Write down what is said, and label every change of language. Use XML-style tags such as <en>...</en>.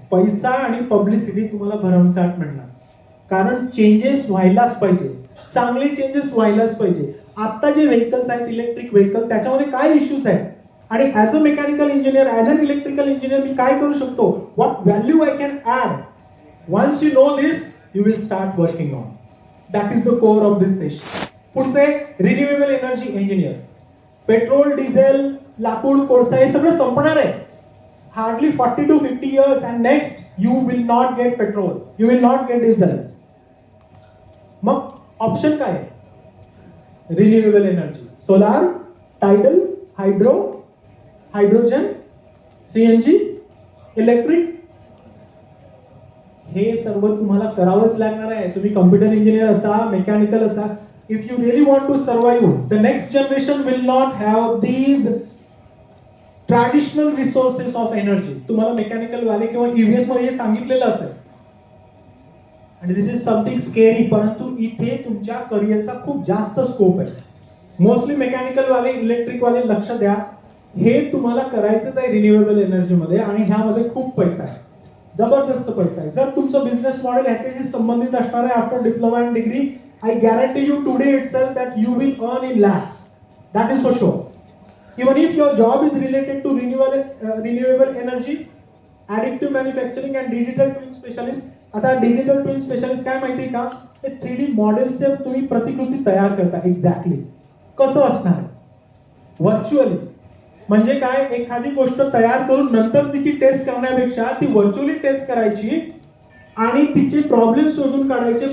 <mr>पैसा आणि पब्लिसिटी तुम्हाला भरमसाठ मिळणार, कारण चेंजेस व्हायलाच पाहिजे, चांगले चेंजेस व्हायलाच पाहिजे. आता जे व्हेकल्स आहेत इलेक्ट्रिक व्हेकल, त्याच्यामध्ये काय इश्यूज आहेत</mr> <en>आणि as a mechanical engineer, as an electrical engineer</en> <mr>मी काय करू शकतो,</mr> <en>What value I can add. Once you know this you will start working on. That is the core of this session.</en> <mr>पुढचे renewable energy engineer. Petrol, diesel, लाकूड, कोळसा हे सगळं संपणार आहे.</mr> <en>Hardly 40 to 50 years and next you will not get petrol, you will not get diesel.</en> <mr>मग option काय आहे? Renewable energy, solar, tidal, hydro, hydrogen, CNG, electric. हे सर्व तुम्हाला करावंच लागणार आहे. तुम्ही कम्प्युटर इंजिनियर असा, मेकॅनिकल असा.</mr> <en>If you really want to survive, the next generation will not have these traditional resources of energy.</en> <mr>तुम्हाला मेकॅनिकल वाले किंवा ईव्हीएस मध्ये हे सांगितलेलं असेल. आणि</mr> <en>this is something scary,</en> <mr>परंतु इथे तुमच्या करिअरचा खूप जास्त स्कोप आहे. मोस्टली मेकॅनिकल वाले, इलेक्ट्रिक वाले लक्ष द्या, हे तुम्हाला करायचंच आहे रिन्युएबल एनर्जी मध्ये आणि ह्यामध्ये खूप पैसा आहे, जबरदस्त पैसा आहे. जर तुमचं बिझनेस मॉडेल ह्याच्याशी संबंधित असणार आहे</mr> <en>After diploma and degree, I guarantee you today itself that you will earn in lakhs. That is for sure. Even if your job is related to renewable energy, additive manufacturing and digital twin specialist.</en> <mr>आता digital twin specialist काय माहिती का, ते 3D मॉडेलचे तुम्ही प्रतिकृती तयार करता. एक्झॅक्टली कसं असणार आहे? व्हर्च्युअली. म्हणजे काय, एखादी गोष्ट तयार करून नंतर तिची टेस्ट करण्यापेक्षा ती व्हर्च्युअली टेस्ट करायची आणि तिचे प्रॉब्लेम शोधून काढायचे.</mr>